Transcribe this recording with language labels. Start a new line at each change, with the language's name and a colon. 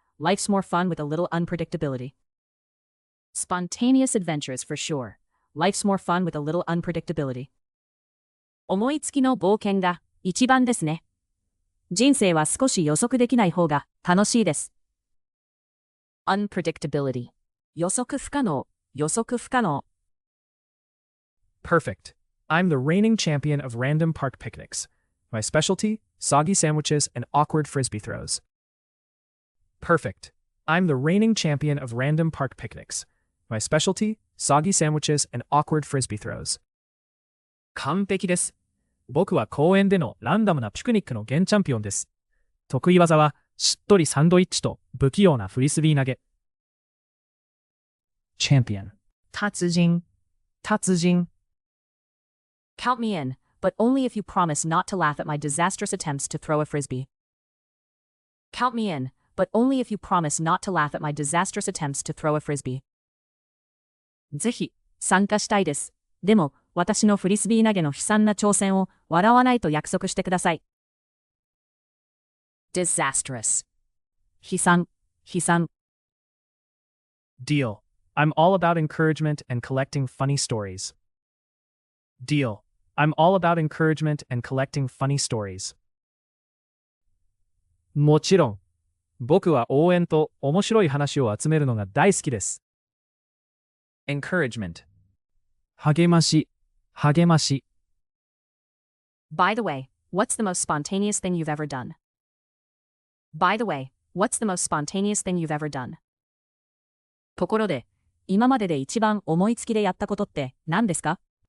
English: Life's more fun with a little unpredictability. Spontaneous adventures for sure. Life's more fun with a little unpredictability.
Japanese: 思いつきの冒険が一番ですね。人生は少し予測できない方が楽しいです。
English: Unpredictability.
Japanese: 予測不可能。
English: Perfect. I'm the reigning champion of random park picnics. My specialty, soggy sandwiches and awkward frisbee throws. Perfect. I'm the reigning champion of random park picnics. My specialty, soggy sandwiches and awkward frisbee throws.
Japanese: 完璧です。僕は公園でのランダムなピクニックの現チャンピオンです。得意技はしっとりサンドイッチと不器用なフリスビー投げ。
English: Champion.
Japanese: 達人。
English: Count me in, but only if you promise not to laugh at my disastrous attempts to throw a frisbee. Count me in, but only if you promise not to laugh at my disastrous attempts to throw a frisbee.
Japanese: ぜひ、参加したいです。でも、私のフリスビー投げの悲惨な挑戦を笑わないと約束してください。
English: Disastrous.
Japanese: 悲惨。
English: Deal. I'm all about encouragement and collecting funny stories. Deal. I'm all about encouragement and collecting funny stories.
Japanese: もちろん、僕は応援と面白い話を集めるのが大好きです。
English: Encouragement.
Japanese: 励まし。
English: By the way, what's the most spontaneous thing you've ever done? By the way, what's the most spontaneous thing you've ever done?
Japanese: ところで、今までで一番思いつきでやったことって何ですか？